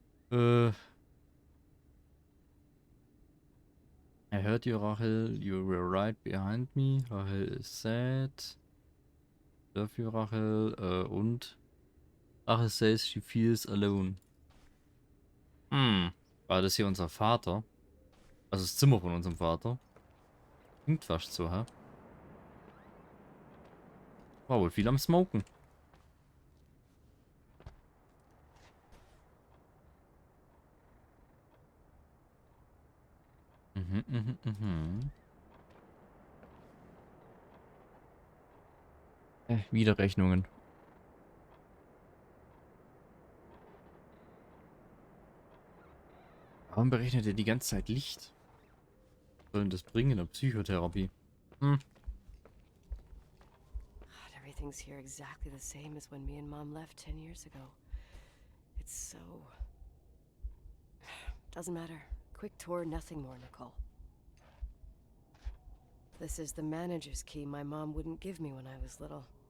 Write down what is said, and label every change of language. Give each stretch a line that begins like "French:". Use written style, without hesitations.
English: I heard you, Rachel. You were right behind me. Rachel is sad. Love you, Rachel. Und Rachel says she feels alone.
German: War das hier unser Vater? Also das Zimmer von unserem Vater? Klingt fast so, hä? War wohl viel am Smoken. Wieder Rechnungen. Warum berechnet er die ganze Zeit Licht? Was soll denn das bringen in der Psychotherapie?
English: God, everything's here exactly the same as when me and Mom left 10 years ago. It's so... Doesn't matter. Quick tour, nothing more, Nicole. This is the manager's key my mom wouldn't give me when I was little.